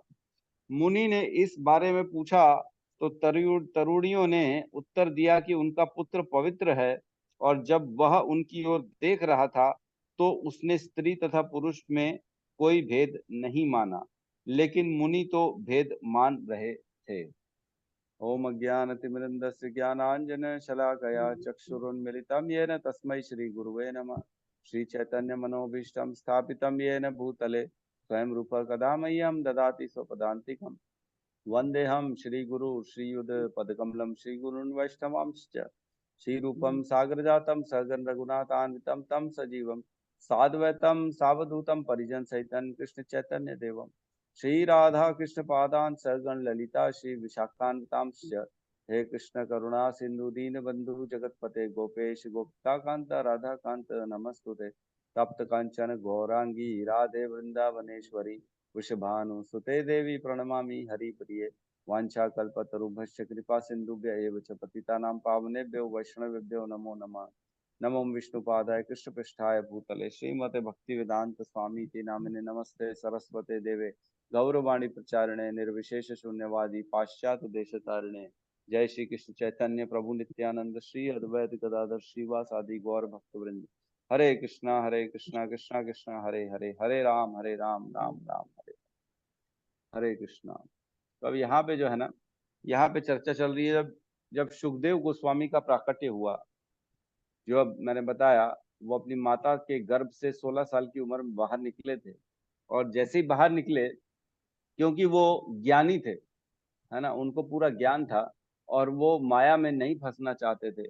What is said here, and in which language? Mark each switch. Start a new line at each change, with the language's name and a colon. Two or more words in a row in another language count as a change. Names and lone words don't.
Hindi: मुनि ने इस बारे में पूछा तो तरुणियों ने उत्तर दिया कि उनका पुत्र पवित्र है और जब वह उनकी ओर देख रहा था तो उसने स्त्री तथा पुरुष में कोई भेद नहीं माना, लेकिन मुनि तो भेद मान रहे थे।
Sanskrit: ओम अज्ञानतिमिरन्धस्य ज्ञानाञ्जन शलाकया चक्षुरुन्मिलितं येन तस्मै श्री गुरुवे नमः। श्री चैतन्य मनोभीष्टं स्थापितं येन भूतले स्वयं रूप कदा मह्यं ददाति स्वपदान्तिकम्। वन्देऽहं श्रीगुरु श्रीयुत पदकमलं श्रीगुरून् वैष्णवांश्च श्रीरूपं सागरजातं सहगण रघुनाथान्वितं तं सजीवं साद्वैतं सावधूतं परिजन सहितं कृष्ण चैतन्य देवं श्री राधा कृष्ण पादान सहगण ललिता श्री विशाखान्वितांश्च। हे कृष्ण करुणा सिंधु दीन बंधु जगतपते गोपेश गोपिकांत राधा कांत नमस्तुते। तप्त कांचन गौरांगी राधे वृंदावनेश्वरी वृषभानु सुते देवी प्रणमामि हरिप्रिये। वाञ्छाकल्पतरुभ्यश्च कृपा सिन्धुभ्य एव च पतितानां पावनेभ्यो वैष्णवेभ्यो नमो नमः। नमो विष्णुपादाय कृष्णपृष्ठाय भूतले श्रीमते भक्तिवेदांत स्वामी इति नामिने नमस्ते सरस्वते देवे गौरवाणी प्रचारिणे निर्विशेष शून्यवादी पाश्चात्य देशतारिणे। जय श्री कृष्ण चैतन्य प्रभु नित्यानंद श्री अद्वैत गदाधर श्रीवासादि गौर भक्तवृंद। हरे कृष्णा कृष्णा कृष्णा हरे हरे, हरे राम राम राम हरे हरे कृष्णा।
Hindi: तो अब यहाँ पे जो है ना, यहाँ पे चर्चा चल रही है जब जब सुखदेव गोस्वामी का प्राकट्य हुआ, जो अब मैंने बताया, वो अपनी माता के गर्भ से 16 साल की उम्र में बाहर निकले थे। और जैसे ही बाहर निकले, क्योंकि वो ज्ञानी थे, है ना, उनको पूरा ज्ञान था और वो माया में नहीं फंसना चाहते थे।